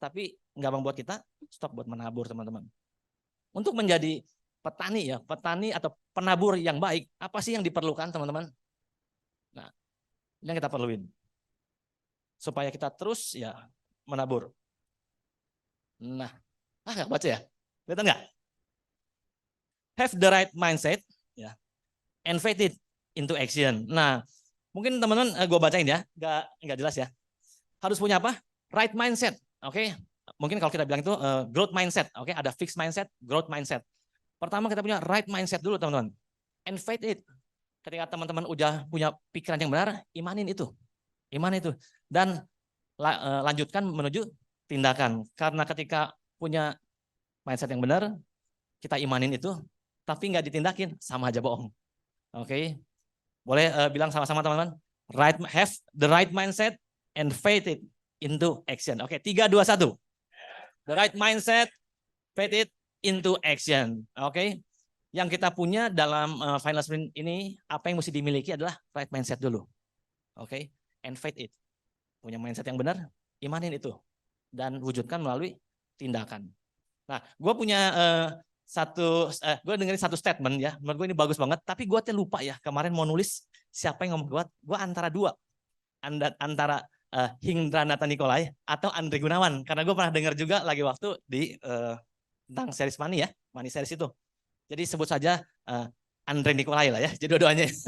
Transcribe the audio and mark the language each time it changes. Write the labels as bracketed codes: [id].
[id] Tapi nggak membuat kita stop buat menabur teman-teman. Untuk menjadi petani ya, petani atau penabur yang baik, apa sih yang diperlukan teman-teman? Nah, ini yang kita perluin supaya kita terus ya menabur. Nah, nggak baca ya? Kelihatan nggak? [en] Have the right mindset ya, and faith it into action. [id] Nah, mungkin teman-teman gue bacain ya, nggak jelas ya. Harus punya apa? Right mindset, oke? Mungkin kalau kita bilang itu growth mindset, oke? Ada fixed mindset, growth mindset. Pertama kita punya right mindset dulu teman-teman. [en] And faith it. [id] Ketika teman-teman udah punya pikiran yang benar, imanin itu. Dan lanjutkan menuju tindakan. Karena ketika punya mindset yang benar, kita imanin itu, tapi nggak ditindakin, sama aja bohong. Oke? Boleh bilang sama-sama teman-teman? [en] Have the right mindset and faith it into action. Oke, 3, 2, 1. The right mindset, put it into action. Oke. [id] Yang kita punya dalam final sprint ini, apa yang mesti dimiliki adalah right mindset dulu. Oke. [en] And faith it. [id] Punya mindset yang benar, imanin itu. Dan wujudkan melalui tindakan. Nah, gue punya gue dengerin satu statement ya, menurut gue ini bagus banget, tapi gue lupa ya, kemarin mau nulis siapa yang ngomong, gue antara dua, antara Hindranata Nikolai atau Andre Gunawan, karena gue pernah dengar juga lagi waktu di tentang series Money ya, Money series itu, jadi sebut saja Andre Nikolai lah ya, jadi dua-duanya.